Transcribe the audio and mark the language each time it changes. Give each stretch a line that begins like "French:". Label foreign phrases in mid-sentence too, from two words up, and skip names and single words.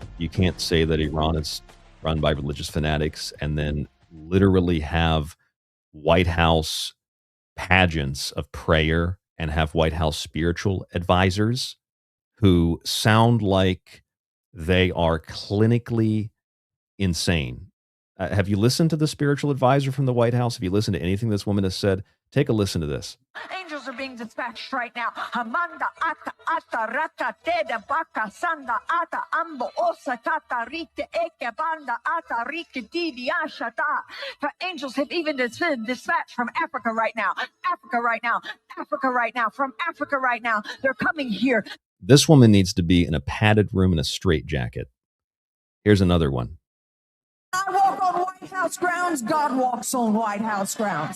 English: You can't say that Iran is run by religious fanatics and then literally have White House pageants of prayer and have White House spiritual advisors who sound like they are clinically insane. Have you listened to the spiritual advisor from the White House? Have you listened to anything this woman has said? Take a listen to this. Angels are being dispatched right now. Hamanda ata ata raka teda baka sanda ata ambo osa kata rite eke banda ata rike divi ashata. The angels have even been dispatched from Africa right now. Africa right now. Africa right now. From Africa right now. They're coming here. This woman needs to be in a padded room in a straitjacket. Here's another one. I walk on White House grounds. God walks on White House grounds.